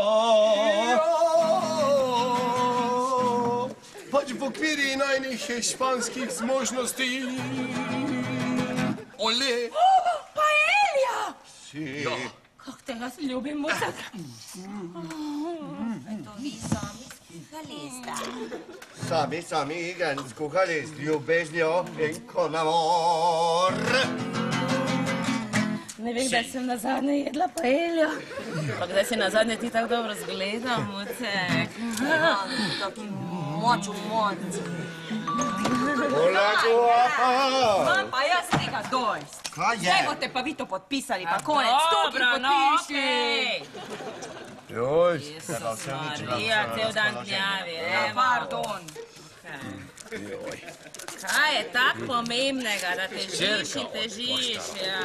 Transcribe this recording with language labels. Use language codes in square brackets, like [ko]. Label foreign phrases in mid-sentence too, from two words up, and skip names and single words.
[sl] Pač v okviri najnih španskih zmožnosti. Ole! Paelja! Si. Ja. Kako te jaz ljubim, mucak. To vi sami skuhali sta. Sami igen, skuhali z ljubeznijo in [es] con amor. [sl] Ne vem, kdaj sem nazadnje jedla paeljo. Pa kdaj si nazadnje ti tako dobro zgleda, mucek. Taki moč v moč. [es] Hola, guapa. [sl] Imam pa jaz tega dojst. Kaj je? Zdaj boste pa vi to podpisali, pa konec. Tukaj podpiši. Joj, Jezus Marija, cel dan gnjavi, evo. Pardon. Kaj je tako pomembnega, da težiš in težiš, ja.